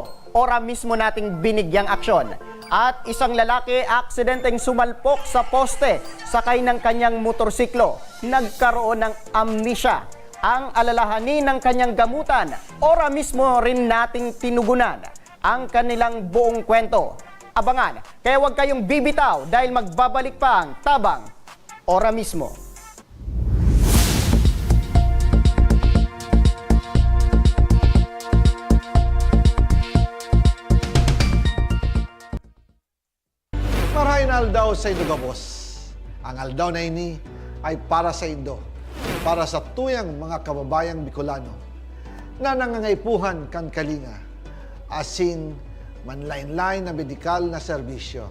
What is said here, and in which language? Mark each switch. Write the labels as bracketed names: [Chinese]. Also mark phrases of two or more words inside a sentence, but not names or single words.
[Filipino] Ora mismo nating binigyang aksyon. At isang lalaki aksidenteng sumalpok sa poste sakay ng kanyang motorsiklo. Nagkaroon ng amnesia. Ang alalahanin ng kanyang gamutan, ora mismo rin nating tinugunan ang kanilang buong kwento. Abangan, kaya huwag kayong bibitaw dahil magbabalik pa ang Tabang Ora mismo. [Bikol] Marahin aldaw sa Indo Gabos. Ang aldaw na ini ay para sa Indo, para sa tuyang mga kababayang Bicolano na nangangaipuhan kan kalinga, asin manlain-lain na medikal na serbisyo.